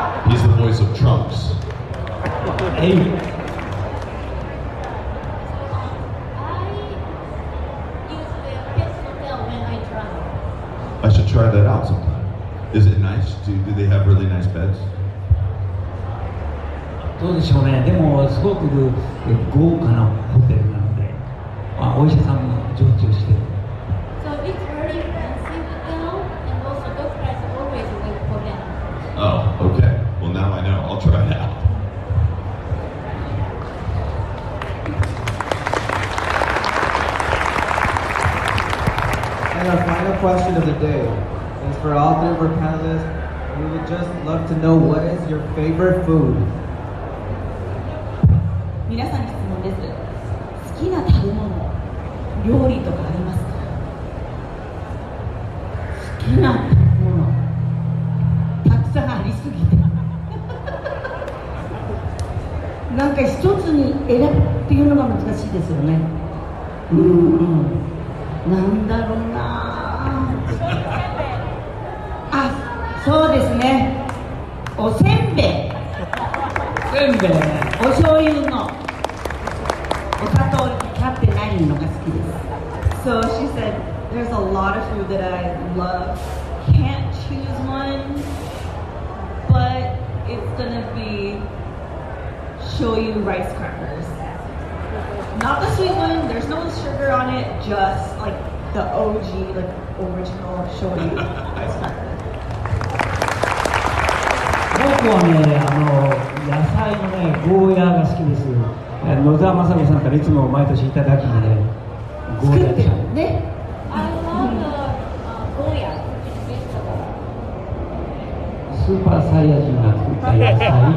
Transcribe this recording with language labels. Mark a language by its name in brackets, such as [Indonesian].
[English] He's the voice of Trunks. Hey. I use the pet hotel when I travel. I should try that out sometime. Is it nice? Do they have really nice beds? [Japanese] どうでしょうね。でもすごく豪華なホテルなので、お医者さんも常駐してる。 [English] So it's very expensive hotel, and also doctors always wait for them. Oh, okay. Well, now I know. I'll try it out. And our final question of the day is for all three of our panelists. We would just love to know, what is your favorite food? [Japanese] 皆さんに質問です。好きな食べ物、料理とかありますか？好きなものたくさんありすぎてなんか一つに選ぶっていうのが難しいですよね。なんだろうなあ、そうですね、おせんべい、せんべい。お醤油のお砂糖にかってないのが好きです。 [English] So she said, there's a lot of food that I love. Can't choose one, but it's gonna be shoyu rice crackers. Not the sweet one, there's no sugar on it, just like the OG, like original shoyu ice cracker. [Japanese] 僕はね、野菜のね、ゴーヤーが好きです。野沢雅子さんからいつも毎年いただきで、ゴーヤーちゃん。ね。 [English] I love Goya, which is vegetable. [Japanese] スーパーサイヤ人が作った野菜。